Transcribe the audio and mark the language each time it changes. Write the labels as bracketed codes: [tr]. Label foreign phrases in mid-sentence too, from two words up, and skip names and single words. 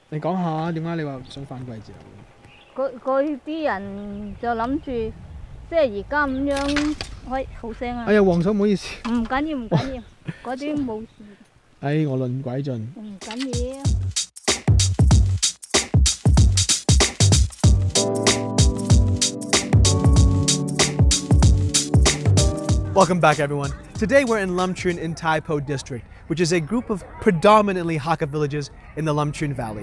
[yue] 你講下點解你話想反季節啊？嗰啲人就諗住，即係而家咁樣，喂，好聲啊！哎呀，黃嫂唔好意思。唔緊要，唔緊要，嗰啲冇事。哎，我論鬼盡。唔緊要。 [en] Welcome back, everyone. Today we're in Lumchun in Tai Po District, which is a group of predominantly Hakka villages in the Lumchun Valley.